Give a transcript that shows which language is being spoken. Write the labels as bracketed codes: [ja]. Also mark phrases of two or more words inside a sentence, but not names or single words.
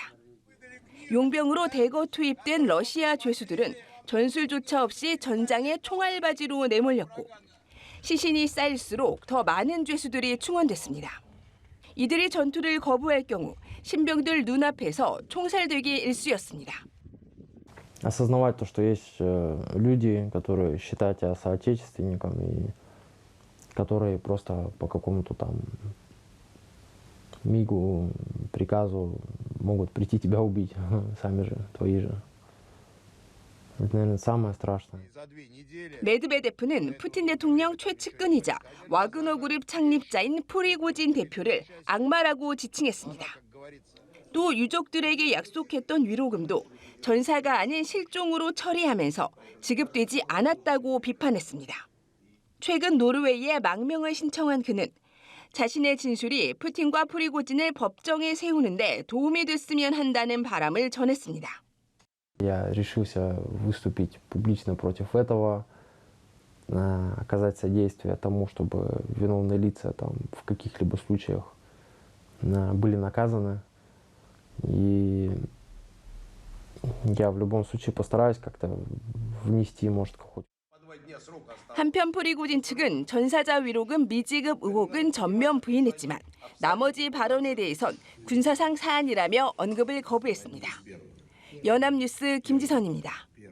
[ko] 용병으로 대거 투입된 러시아 죄수들은 전술조차 없이 전장에 총알바지로 내몰렸고 시신이 쌓일수록 더 많은 죄수들이 충원됐습니다. 이들이 전투를 거부할 경우 신병들 눈앞에서 총살되기 일쑤였습니다. [ru] осознавать то, что есть люди, которые считают тебя соотечественником и которые просто по какому-то там мигу, приказу могут прийти тебя убить, сами же, твои же. Это, наверное, самое страшное. [ko] 메드베데프는 푸틴 대통령 최측근이자 와그너 그룹 창립자인 프리고진 대표를 악마라고 지칭했습니다. 또 유족들에게 약속했던 위로금도 전사가 아닌 실종으로 처리하면서 지급되지 않았다고 비판했습니다. 최근 노르웨이에 망명을 신청한 그는 자신의 진술이 푸틴과 프리고진을 법정에 세우는데 도움이 됐으면 한다는 바람을 전했습니다. [ru] Я решился выступить публично против этого, оказать содействие тому, чтобы виновные лица там, в каких-либо случаях были наказаны. И я в любом случае постараюсь как-то внести, может, какой-то. [ko] 한편 프리고진 측은 전사자 위로금 미지급 의혹은 전면 부인했지만 나머지 발언에 대해선 군사상 사안이라며 언급을 거부했습니다. 연합뉴스 김지선입니다.